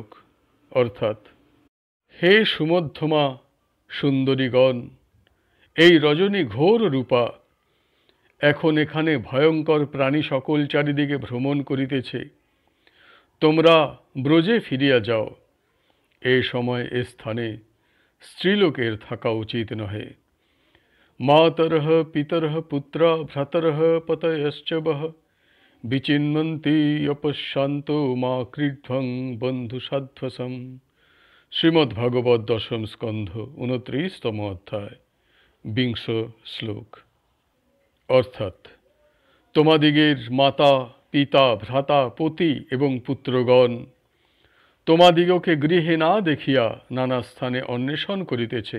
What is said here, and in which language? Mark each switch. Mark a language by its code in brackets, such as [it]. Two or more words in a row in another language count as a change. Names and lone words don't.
[bn] অর্থাৎ হে সুমধ্যমা সুন্দরীগণ, এই রজনী ঘোর রূপা এখন এখানে ভয়ঙ্কর প্রাণী সকল চারিদিকে ভ্রমণ করিতেছে। তোমরা ব্রজে ফিরিয়া যাও। এ সময় এ স্থানে স্ত্রীলোকের থাকা উচিত নহে। [sa] মাতরঃ পিতরঃ পুত্রা ভ্রাতরঃ পতয়শ্চ বহ বিচিন্বন্তি অপশ্যান্ত মা ক্রীড্ধ্বং বন্ধু সাধ্বসম। [bn] শ্রীমদ্ভাগবত দশম স্কন্ধ 29তম অধ্যায় 20 শ্লোক। অর্থাৎ তোমাদিগের মাতা পিতা ভ্রাতা পতি এবং পুত্রগণ তোমাদিগকে গৃহে না দেখিয়া নানা স্থানে অন্বেষণ করিতেছে।